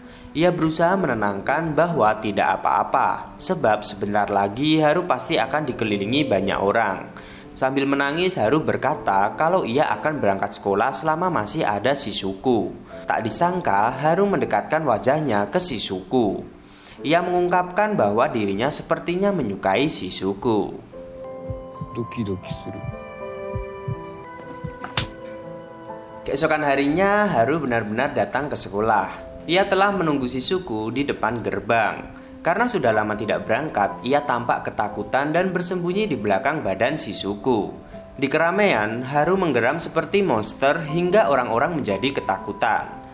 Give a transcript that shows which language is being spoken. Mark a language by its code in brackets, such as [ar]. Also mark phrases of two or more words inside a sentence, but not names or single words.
[id] Ia berusaha menenangkan bahwa tidak apa-apa, sebab sebentar lagi Haru pasti akan dikelilingi banyak orang. Sambil menangis, Haru berkata kalau ia akan berangkat sekolah selama masih ada Shizuku. Tak disangka, Haru mendekatkan wajahnya ke Shizuku. Ia mengungkapkan bahwa dirinya sepertinya menyukai Shizuku. [ja] ドキドキする。 [id] Keesokan harinya, Haru benar-benar datang ke sekolah. Ia telah menunggu Shizuku di depan gerbang. Karena sudah lama tidak berangkat, ia tampak ketakutan dan bersembunyi di belakang badan Shizuku. Di keramaian, Haru menggeram seperti monster hingga orang-orang menjadi ketakutan.